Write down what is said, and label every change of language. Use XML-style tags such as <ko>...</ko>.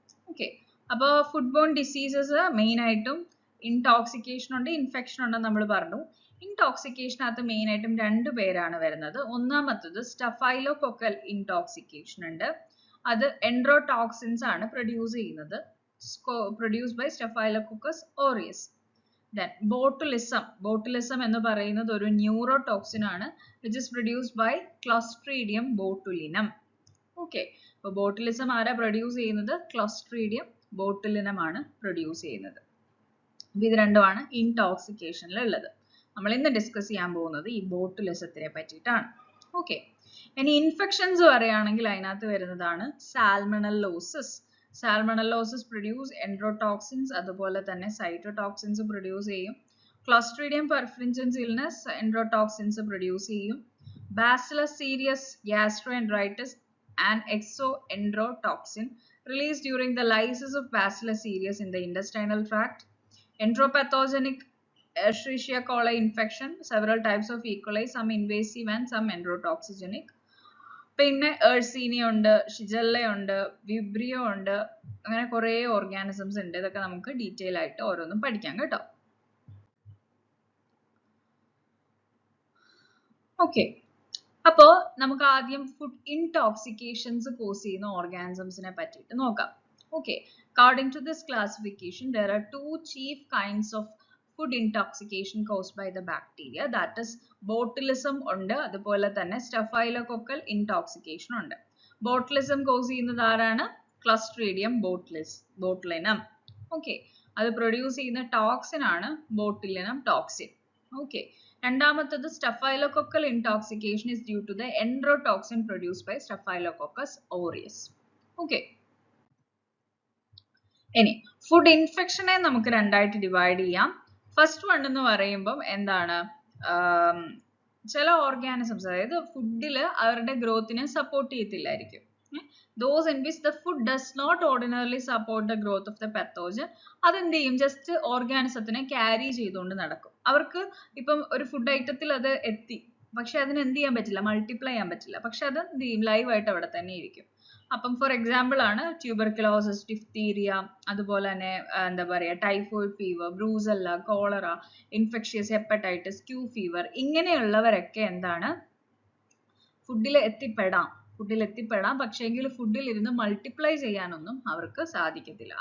<ml>Okay, അപ്പോൾ ഫുഡ്ബോൺ diseases main ആയിട്ടും intoxication ഉണ്ട്, ഇൻഫെക്ഷൻ ഉണ്ടെന്ന് നമ്മൾ പറഞ്ഞു. ഇൻടോക്സിക്കേഷനകത്ത് മെയിൻ ആയിട്ടും 2 പേരാണ് വരുന്നത്. ഒന്നാമത്തത് സ്റ്റഫൈലോകോക്കൽ ഇൻടോക്സിക്കേഷൻ ഉണ്ട്. അത് എൻഡ്രോടോക്സിൻസ് ആണ് പ്രൊഡ്യൂസ് ചെയ്യുന്നത്,</ml> <en>produced by Staphylococcus aureus. Then botulism</en> <ml>എന്ന് പറയുന്നത് ഒരു ന്യൂറോടോക്സിൻ ആണ്</ml> <en>which is produced by Clostridium botulinum.</en> <ml>Okay, അപ്പോൾ botulism ആരാ പ്രൊഡ്യൂസ് ചെയ്യുന്നത്? Clostridium botulinum ആണ് പ്രൊഡ്യൂസ് ചെയ്യുന്നത്. ഇത് രണ്ടുമാണ് ഇൻടോക്സിക്കേഷനിൽ ഉള്ളത്. നമ്മൾ ഇന്ന് ഡിസ്കസ് ചെയ്യാൻ പോകുന്നത് ഈ ബോട്ടുലിസത്തിനെ പറ്റിയിട്ടാണ്. ഓക്കെ, ഇനി ഇൻഫെക്ഷൻസ് പറയുകയാണെങ്കിൽ അതിനകത്ത് വരുന്നതാണ് സാൽമണലോസിസ്. സാൽമണലോസിസ് പ്രൊഡ്യൂസ് എൻഡ്രോടോക്സിൻസ്, അതുപോലെ തന്നെ സൈറ്റോടോക്സിൻസ് പ്രൊഡ്യൂസ് ചെയ്യും. ക്ലോസ്ട്രീഡിയം പെർഫ്രിൻജൻസ് ഇൽനെസ് എൻഡ്രോടോക്സിൻസ് പ്രൊഡ്യൂസ് ചെയ്യും.</ml> <en>Bacillus cereus gastroenteritis and exoendotoxin released during the lysis of Bacillus cereus in the intestinal tract. Enteropathogenic Escherichia coli infection, several types of E. coli, some invasive and some enterotoxigenic.</en> <ml>പിന്നെ എഴ്സീനിയ ഉണ്ട്, ഷിജല്ല ഉണ്ട്, Vibrio ഉണ്ട്, അങ്ങനെ കുറേ organisms ഉണ്ട്. ഇതൊക്കെ നമുക്ക് ഡീറ്റെയിൽ ആയിട്ട് ഓരോന്നും പഠിക്കാം കേട്ടോ. ഓക്കെ, അപ്പോൾ നമുക്ക് ആദ്യം ഫുഡ് ഇൻടോക്സിക്കേഷൻസ് കോസ് ചെയ്യുന്ന ഓർഗാനിസംസിനെ പറ്റിയിട്ട് നോക്കാം.</ml> <en>okay, according to this classification there are 2 chief kinds of food intoxication caused by the bacteria, that is botulism</en> <ml>ഉണ്ട്, അതുപോലെ തന്നെ</ml> <en>Staphylococcal intoxication ഉണ്ട്. botulism cause</en> <ml>ചെയ്യുന്നത് ആരാണ്?</ml> <en>Clostridium botulinum.</en> <ml>ഓക്കെ, അത് പ്രൊഡ്യൂസ് ചെയ്യുന്ന ടോക്സിൻ ആണ് botulinum toxin.</ml> <en>Okay, രണ്ടാമത്തത് Staphylococcal intoxication is due to the enterotoxin produced by Staphylococcus aureus.</en> <ml>Okay, ഇനി ഫുഡ് ഇൻഫെക്ഷനെ നമുക്ക് രണ്ടായിട്ട് ഡിവൈഡ് ചെയ്യാം. ഫസ്റ്റ് വൺ എന്ന് പറയുമ്പം എന്താണ്, ചില ഓർഗാനിസംസ് അതായത് ഫുഡിൽ അവരുടെ ഗ്രോത്തിനെ support ചെയ്യത്തില്ലായിരിക്കും.</ml> <en>those in which the food does not ordinarily support the growth of the pathogen,</en> <ml>അതെന്ത് ചെയ്യും? ജസ്റ്റ് ഓർഗാനിസത്തിനെ ക്യാരി ചെയ്തുകൊണ്ട് നടക്കും. അവർക്ക് ഇപ്പം ഒരു ഫുഡ് ഐറ്റത്തിൽ അത് എത്തി, പക്ഷെ അതിന് എന്ത് ചെയ്യാൻ പറ്റില്ല, മൾട്ടിപ്ലൈ ചെയ്യാൻ പറ്റില്ല, പക്ഷെ അത് എന്ത് ചെയ്യും, ലൈവ് ആയിട്ട് അവിടെ തന്നെ ഇരിക്കും. അപ്പം ഫോർ എക്സാമ്പിൾ ആണ് ട്യൂബർക്യുലോസിസ്, ഡിഫ്തീരിയ, അതുപോലെ തന്നെ എന്താ പറയുക typhoid fever, brucella, cholera, infectious hepatitis, Q fever, ഇങ്ങനെയുള്ളവരൊക്കെ എന്താണ് ഫുഡിൽ എത്തിപ്പെടാം, പക്ഷേങ്കിൽ ഫുഡിൽ ഇരുന്ന് മൾട്ടിപ്ലൈ ചെയ്യാനൊന്നും അവർക്ക് സാധിക്കത്തില്ല.</ml>